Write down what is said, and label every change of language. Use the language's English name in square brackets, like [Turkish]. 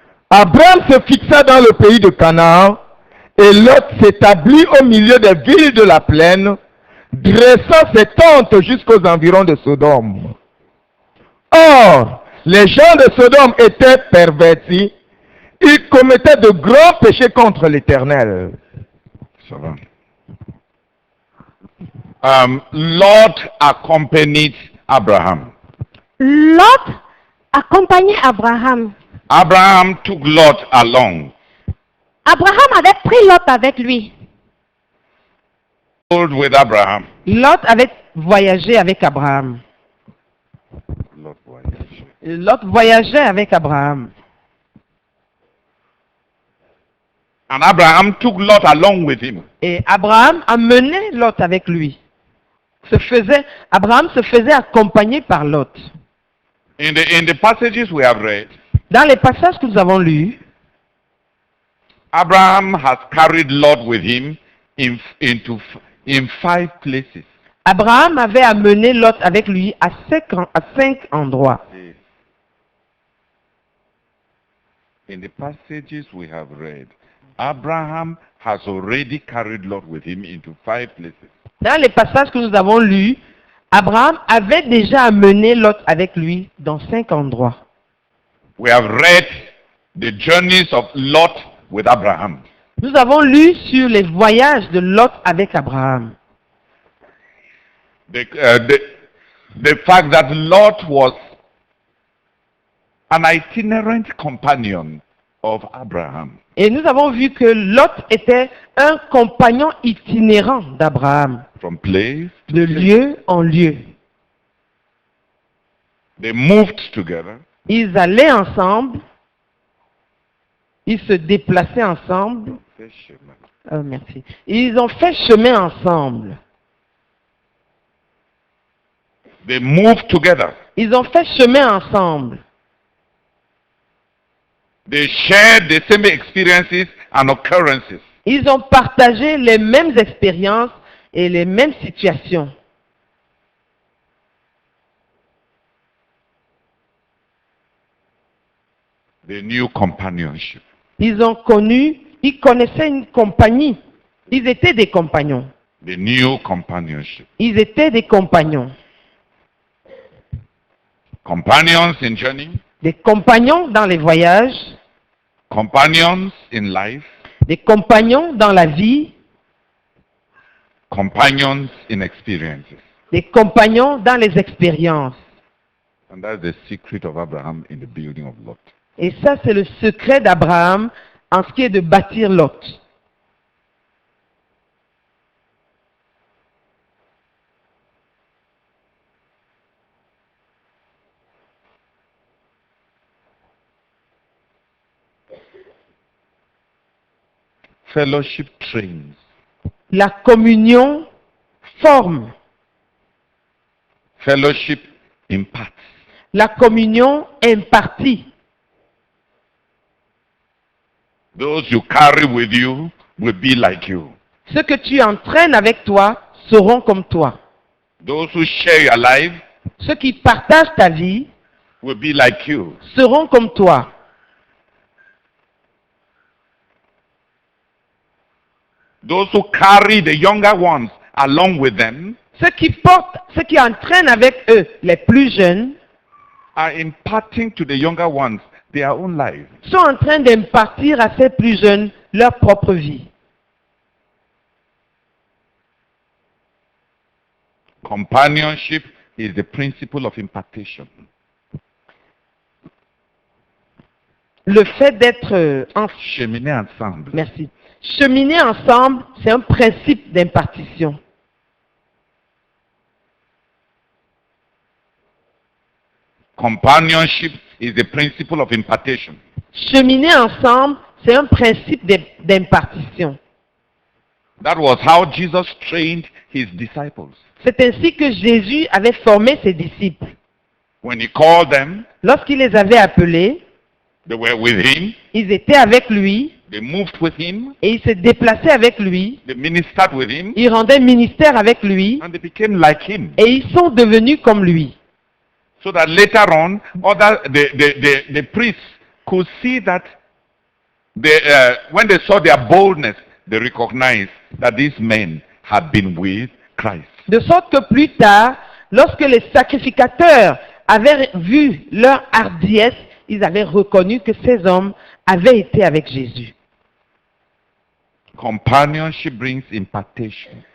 [French] Abraham se fixa dans le pays de Canaan et Lot s'établit au milieu des villes de la plaine, dressant ses tentes jusqu'aux environs de Sodome. Or, les gens de Sodome étaient pervertis, ils commettaient de grands péchés contre l'Éternel. Ça va. [English] Lot accompanied Abraham. [French] Lot accompagnait Abraham. [English] Abraham took Lot along. [French] Abraham avait pris Lot avec lui. [English] With Abraham. [French] Lot avait voyagé avec Abraham. [English] Lot voyaged. [French] Lot voyageait avec Abraham. [English] And Abraham took Lot along with him. [French] Et Abraham a mené Lot avec lui. Abraham se faisait accompagner par Lot. [English] In the passages we have read, [French] Dans les passages que nous avons lus, [English] Abraham has carried Lot with him in 5 places. [French] Abraham avait amené Lot avec lui à 5 endroits. [English] In the passages we have read, Abraham has already carried Lot with him into 5 places. [French] Dans les passages que nous avons lus, Abraham avait déjà amené Lot avec lui dans 5 endroits. [English] We have read the journeys of Lot with Abraham. [French] Nous avons lu sur les voyages de Lot avec Abraham. [English] The fact that Lot was an itinerant companion of Abraham. [French] Et nous avons vu que Lot était un compagnon itinérant d'Abraham, [English] From place to [French] de [English] place. [French] lieu en lieu. [English] They moved together. [French] Ils allaient ensemble, ils se déplaçaient ensemble. Oh, merci. Ils ont fait chemin ensemble. [English] They moved together. [French] Ils ont fait chemin ensemble. [English] They shared the same experiences and occurrences. [French] Ils ont partagé les mêmes expériences et les mêmes situations. [English] They knew companionship. [French] Ils connaissaient une compagnie. Ils étaient des compagnons. [English] They knew companionship. [French] Ils étaient des compagnons. [English] Companions in journey, [French] Des compagnons dans les voyages, [English] companions in life, [French] des compagnons dans la vie, [English] companions in experiences. [French] des compagnons dans les expériences. [English] And that's the secret of Abraham in the building of Lot. [French] Et ça, c'est le secret d'Abraham en ce qui est de bâtir Lot. [English] Fellowship trains. [French] La communion forme. [English] Fellowship imparts. [French] La communion impartie. [English] Those you carry with you will be like you. [French] Ceux que tu entraînes avec toi seront comme toi. [English] Those who share your life [French] Ceux qui partagent ta vie [English] will be like you. [French] seront comme toi. [English] Those who carry the younger ones along with them [French] Ceux qui entraînent avec eux les plus jeunes [English] are imparting to the younger ones their own life. [French] sont en train d'impartir à ces plus jeunes leur propre vie. [English] Companionship is the principle of impartation. [French] Le fait d'être Cheminer ensemble. merci. Cheminer ensemble, c'est un principe d'impartition. [English] Companionship is the principle of impartation. [French] Cheminer ensemble, c'est un principe d'impartition. [English] That was how Jesus trained his disciples. [French] C'est ainsi que Jésus avait formé ses disciples. [English] When he called them, [French] Lorsqu'il les avait appelés, [English] they were with him, [French] ils étaient avec lui [English] they moved with him, [French] et ils se déplaçaient avec lui. [English] they ministered with him, [French] Ils rendaient ministère avec lui [English] and they became like him. [French] et ils sont devenus comme lui. [English] So that later on, the priests could see that when they saw their boldness, they recognized that these men had been with Christ. [French] De sorte que plus tard, lorsque les sacrificateurs avaient vu leur hardiesse, ils avaient reconnu que ces hommes avaient été avec Jésus. [English] Companionship brings impartation.